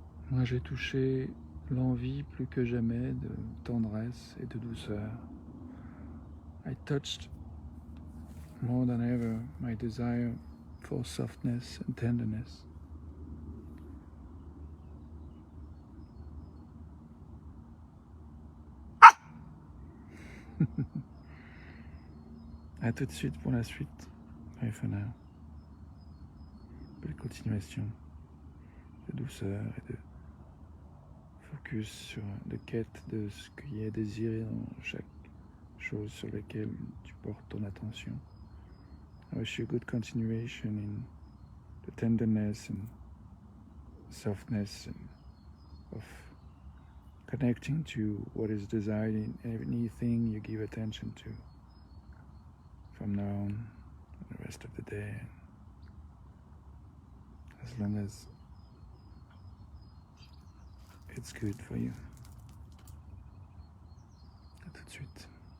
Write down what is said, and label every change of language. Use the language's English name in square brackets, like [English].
[French] Moi j'ai touché l'envie plus que jamais de tendresse et de douceur. [English] I touched more than ever my desire for softness and tenderness. [French] À tout de suite pour la suite. [English] Bye for now. [French] Belle continuation de douceur et de focus sur de quête de ce qui est désiré dans chaque chose sur laquelle tu portes ton attention. [English] I wish you a good continuation in the tenderness and softness and of connecting to what is desired in anything you give attention to from now on the rest of the day, as long as it's good for you. [French] À tout de suite.